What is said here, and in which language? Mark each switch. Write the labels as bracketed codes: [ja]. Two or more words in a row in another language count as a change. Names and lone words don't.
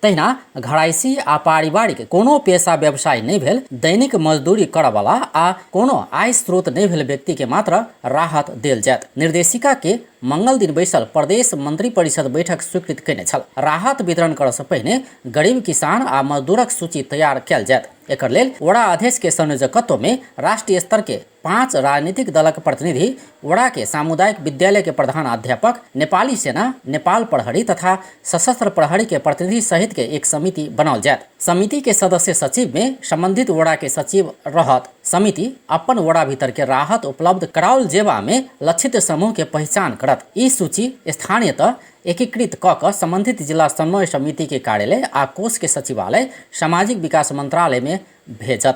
[mai] तहिना घरायसी आ पारिवारिक कोनो पेशा व्यवसाय नहीं भेल, दैनिक मजदूरी करय वाला आ कोनो आय स्रोत नहीं भेल व्यक्ति के मात्र राहत देल जायत। निर्देशिका के मंगल दिन बैसल प्रदेश मंत्री परिषद बैठक स्वीकृत कयने छल। राहत वितरण करय से पहिने गरीब किसान आ मजदूरक सूची तैयार कयल जायत। एकर लेल वड़ा अध्यक्ष के संयोजकत्व में राष्ट्रीय स्तर के 5 राजनीतिक दलक प्रतिनिधि, वड़ा के सामुदायिक विद्यालय के प्रधान अध्यापक, नेपाली सेना, नेपाल प्रहरी तथा सशस्त्र प्रहरी के प्रतिनिधि सहित के एक समिति बनाओल जायत। समिति के सदस्य सचिव में संबंधित वड़ा के सचिव रहत। समिति अपन वड़ा भीतर के राहत उपलब्ध कराओल जेबा में लक्षित समूह के पहचान करत। ई सूची स्थानीयतः एकीकृत क संबंधित जिला समन्वय समिति के कार्यालय आ कोष के सचिवालय सामाजिक विकास मंत्रालय में भेजत।